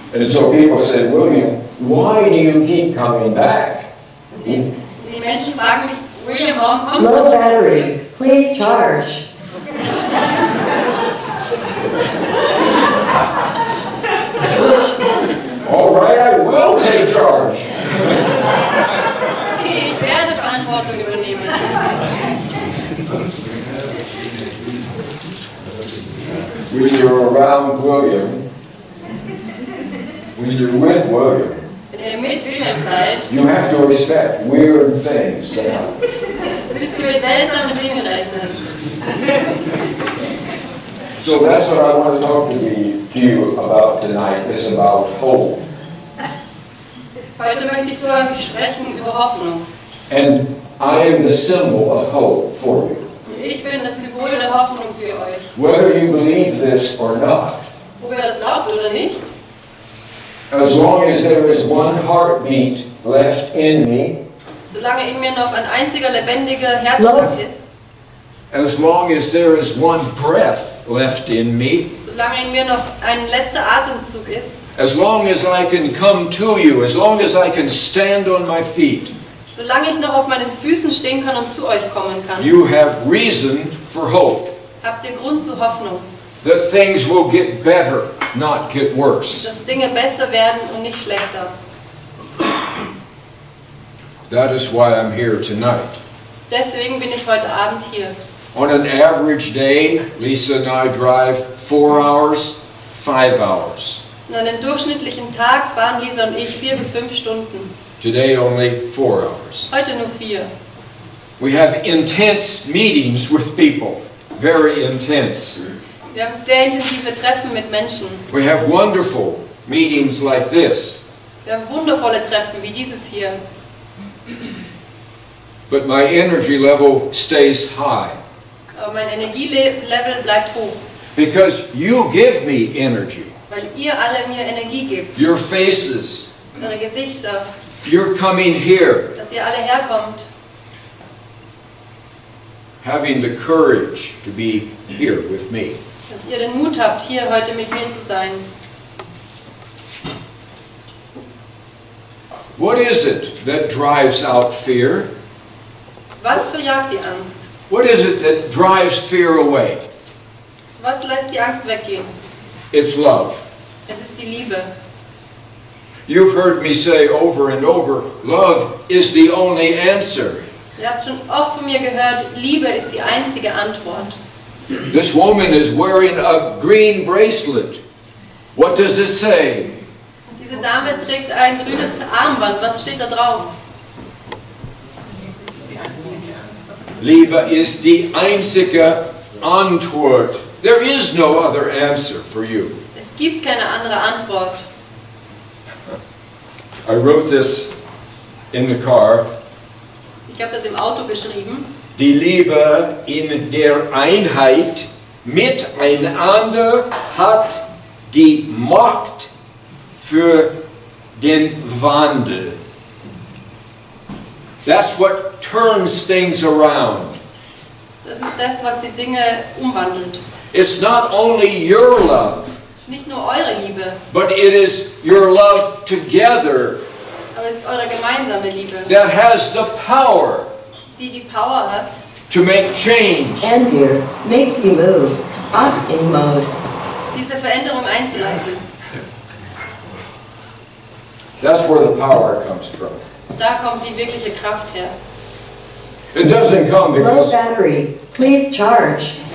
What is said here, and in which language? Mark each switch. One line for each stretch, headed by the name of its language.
English: And so people said, William, why do you keep coming back?
German: Die Menschen fragen mich, William, warum kommst du
English: Low
German: aber nicht
English: battery. Please charge. All right, I will take charge.
German: Okay, ich werde Verantwortung übernehmen.
English: When you're around William, when you're with William,
German: Wenn ihr mit William seid,
English: you have to expect weird things to happen.
German: müsst ihr mit seltsamen Dingen rechnen.
English: So that's what I want to talk to you about tonight, is about hope.
German: Heute möchte ich zu euch sprechen über Hoffnung.
English: And I am the symbol of hope for you.
German: Ich bin das Symbol der Hoffnung für euch.
English: Whether you believe this or not,
German: Ob ihr das glaubt oder nicht,
English: as long as there is one heartbeat left in me,
German: solange in mir noch ein einziger lebendiger Herzschlag ist,
English: as long as there is one breath left in me,
German: solange in mir noch ein letzter Atemzug ist,
English: as long as I can come to you, as long as I can stand on my feet,
German: solange ich noch auf meinen Füßen stehen kann und zu euch kommen kann,
English: you have reason for hope.
German: habt ihr Grund zur Hoffnung,
English: That things will get better, not get worse.
German: dass Dinge besser werden und nicht schlechter.
English: That is why I'm here tonight.
German: Deswegen bin ich heute Abend hier.
English: On an average day, Lisa and I drive 4 hours, 5 hours.
German: An einem durchschnittlichen Tag fahren Lisa und ich 4 bis 5 Stunden.
English: Today only 4 hours.
German: Heute nur 4.
English: We have intense meetings with people, very intense.
German: Wir haben sehr intensive Treffen mit Menschen.
English: We have wonderful meetings like this.
German: Wir haben wundervolle Treffen wie dieses hier.
English: But my energy level stays high
German: Aber mein Energielevel bleibt hoch,
English: because you give me energy.
German: weil ihr alle mir Energie gebt.
English: Your faces,
German: Eure Gesichter,
English: you're coming here,
German: dass ihr alle herkommt,
English: having the courage to be here with me.
German: dass ihr den Mut habt, hier heute mit mir zu sein.
English: What is it that drives out fear?
German: Was verjagt die Angst?
English: What is it that drives fear away?
German: Was lässt die Angst weggehen?
English: It's love.
German: Es ist die Liebe.
English: You've heard me say over and over, love is the only answer.
German: Ihr habt schon oft von mir gehört, Liebe ist die einzige Antwort.
English: This woman is wearing a green bracelet. What does it say?
German: Diese Dame trägt ein grünes Armband. Was steht da drauf? Liebe ist die einzige Antwort.
English: There is no other answer for you.
German: Es gibt keine andere Antwort.
English: I wrote this in the car.
German: Ich habe das im Auto geschrieben. Die Liebe in der Einheit miteinander hat die Macht für den Wandel.
English: That's what turns things around.
German: Das ist das, was die Dinge umwandelt.
English: It's not only your love,
German: Es ist nicht nur eure Liebe,
English: but it is your love together
German: aber es ist eure gemeinsame Liebe,
English: that has the power
German: die die Power hat,
English: to make change. And here makes you move. Oxing mode.
German: diese Veränderung einzuleiten.
English: That's where the power comes from.
German: Da kommt die wirkliche Kraft her.
English: It doesn't come Low because battery. Please charge.